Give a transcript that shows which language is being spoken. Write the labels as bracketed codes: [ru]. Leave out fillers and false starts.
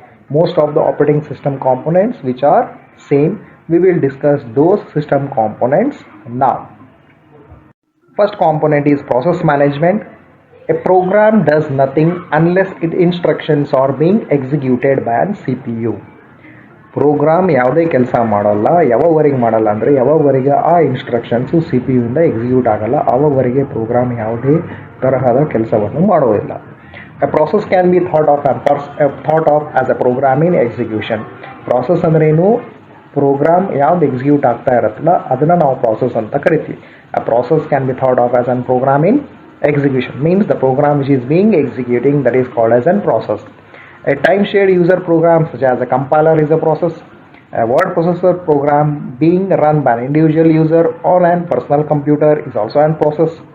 [en] Most of the operating system components which are same, we will discuss those system components now. First component is process management. A program does nothing unless its instructions are being executed by a CPU. [kn] Program ಯಾವುದೇ ಕೆಲಸ ಮಾಡಲ್ಲ ಯಾವವರೆಗೆ ಮಾಡಲ್ಲ ಅಂದರೆ ಯಾವವರೆಗೆ ಆ instructions C P ಯುಯಿಂದ execute ಆಗಲ್ಲ ಆವವರೆಗೆ program ಯಾವುದೇ ತರಹದ ಕೆಲಸವನ್ನು ಮಾಡೋದಿಲ್ಲ. [en] A process can be thought of as a program in execution. [kn] Process ಅಂದ್ರೇನು, ಪ್ರೋಗ್ರಾಮ್ ಯಾವ್ದು ಎಕ್ಸಿಕ್ಯೂಟ್ ಆಗ್ತಾ ಇರುತ್ತಲ್ಲ ಅದನ್ನು ನಾವು ಪ್ರಾಸೆಸ್ ಅಂತ ಕರಿತೀವಿ. [en] A process can be thought of as a program in execution, means the program which is being executing, that is called as a process. A time shared user program such as a compiler is a process. A word processor program being run by an individual user on a personal computer is also a process.